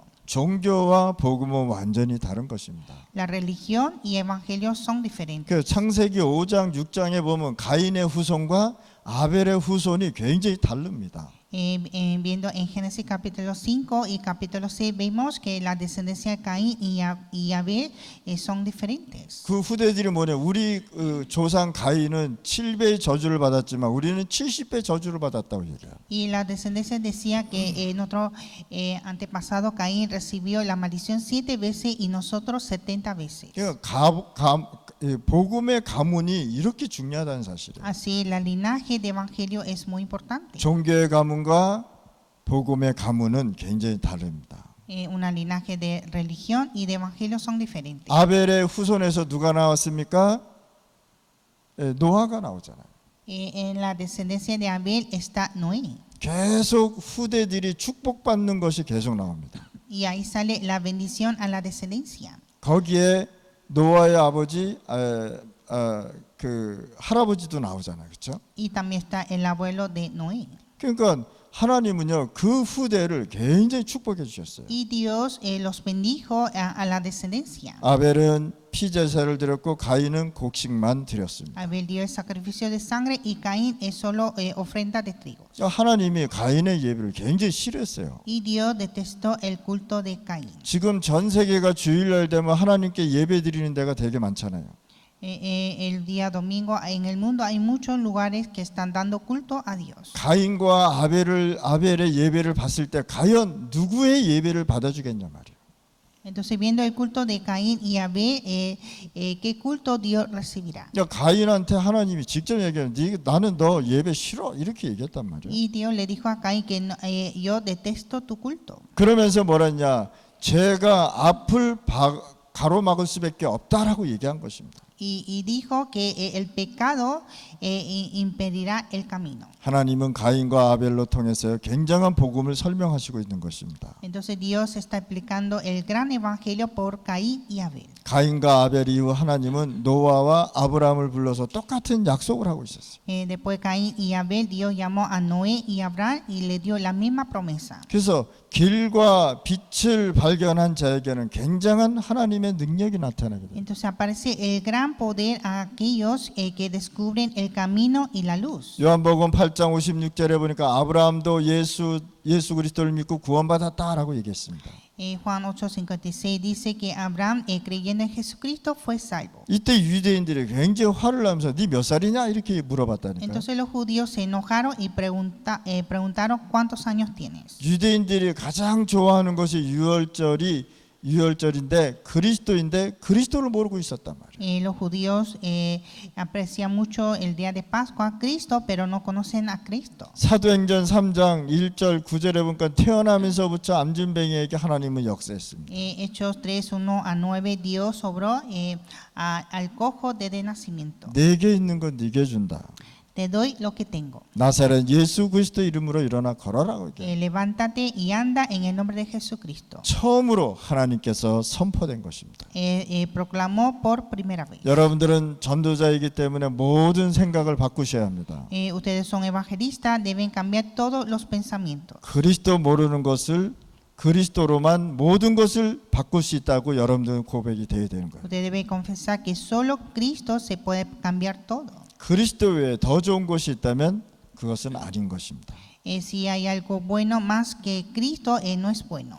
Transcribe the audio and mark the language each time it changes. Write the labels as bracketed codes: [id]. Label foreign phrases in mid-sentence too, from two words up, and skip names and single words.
[ko] 종교와 복음은 완전히 다른 것입니다. [es] La religión y evangelio son diferentes. [ko] 그 창세기 5장 6장에 보면 가인의 후손과 아벨의 후손이 굉장히 다릅니다. [es] Viendo en Génesis capítulo 5 y capítulo 6 vemos que la descendencia de Caín y Abel son diferentes. [ko] 그 후대들이 뭐냐? 우리 조상 가인은 7배의 저주를 받았지만 우리는 70배 저주를 받았다고 얘기해요. [es] Y la descendencia decía que nuestro antepasado Caín recibió la maldición 7 veces y nosotros 70 veces. [ko] 그러니까 복음의 가문이 이렇게 중요하다는 사실이에요. [es] Así el linaje de evangelio es muy importante. [ko] 종교의 가문과 복음의 가문은 굉장히 다릅니다. [es] Una linaje de religión y de evangelio son diferentes. [ko] 아벨의 후손에서 누가 나왔습니까? 노아가 나오잖아요. [es] En la descendencia de Abel está Noé. [ko] 계속 후대들이 축복받는 것이 계속 나옵니다. [es] Y ahí sale la bendición a la descendencia. [ko] 거기에 노아의 아버지 그 할아버지도 나오잖아요. 그렇죠? [es] Y también está el abuelo de Noé. [ko] 그러니까 하나님은요 그 후대를 굉장히 축복해 주셨어요. [es] Y Dios los bendijo a la descendencia. [ko] 아벨은 피제사를 드렸고 가인은 곡식만 드렸습니다. [es] Abel dio el sacrificio de sangre y Caín es solo ofrenda de trigo. [ko] 하나님이 가인의 예배를 굉장히 싫어했어요. [es] Y Dios detestó el culto de Caín. [ko] 지금 전 세계가 주일날 되면 하나님께 예배 드리는 데가 되게 많잖아요. [es] El día domingo en el mundo hay muchos lugares que están dando culto a Dios. [ko] 가인과 아벨의 예배를 봤을 때 과연 누구의 예배를 받아주겠냐 말이에요. [es] Entonces viendo el culto de Caín y Abel, ¿qué culto Dios recibirá? [ko] 가인한테 하나님이 직접 얘기해요. 나는 너 예배 싫어 이렇게 얘기했단 말이에요. [es] Y Dios le dijo a Caín que yo detesto tu culto. [ko] 그러면서 뭐랬냐? 죄가 앞을 가로막을 수밖에 없다라고 얘기한 것입니다. [es] y dijo que el pecado impedirá el camino. [ko] 하나님은 가인과 아벨로 통해서 굉장한 복음을 설명하시고 있는 것입니다. [es] Entonces Dios está explicando el gran evangelio por Caín y Abel. [ko] 가인과 아벨 이후 하나님은 노아와 아브라함을 불러서 똑같은 약속을 하고 있었어요. [es] Después de Caín y Abel, Dios llamó a Noé y Abraham y le dio la misma promesa. [ko] 그래서 길과 빛을 발견한 자에게는 굉장한 하나님의 능력이 나타나게 돼요. [es] Entonces aparece el gran poder a aquellos que descubren el camino y la luz. [ko] 요한복음 8장 56절에 보니까 아브라함도 예수 그리스도를 믿고 구원받았다라고 얘기했습니다. [es] Juan 8:56 dice que Abraham, creyendo en Jesucristo, fue salvo. [ko] 이때 유대인들이 굉장히 화를 내면서 네 몇 살이냐 이렇게 물어봤다니까요. [es] Entonces los judíos se enojaron y preguntaron cuántos años tienes. [ko] 유대인들이 가장 좋아하는 것이 유월절인데 그리스도를 모르고 있었단 말이에요. [es] Los judíos aprecian mucho el día de Pascua, Cristo, pero no conocen a Cristo. [ko] 사도행전 3장 1절 9절에 보니까 태어나면서부터 암진뱅이에게 하나님은 역사했습니다. [es] Hechos 3:1-9 Dios obró al cojo desde nacimiento. [ko] 내게 있는 건 네게 준다. [es] Te doy lo que tengo. [ko] 나사렛 예수 그리스도 이름으로 일어나 걸어라고 얘기해요. [es] Levántate y anda en el nombre de Jesucristo. [ko] 처음으로 하나님께서 선포된 것입니다. [es] Proclamó por primera vez. [ko] 여러분들은 전도자이기 때문에 모든 생각을 바꾸셔야 합니다. [es] Ustedes son evangelistas, deben cambiar todos los pensamientos. [ko] 그리스도 모르는 것을 그리스도로만 모든 것을 바꿀 수 있다고 여러분들은 고백이 되어야 되는 거예요. [es] Usted debe confesar que solo Cristo se puede cambiar todo. [ko] 그리스도 외에 더 좋은 것이 있다면 그것은 아닌 것입니다. [es] Si hay algo bueno más que Cristo, no es bueno.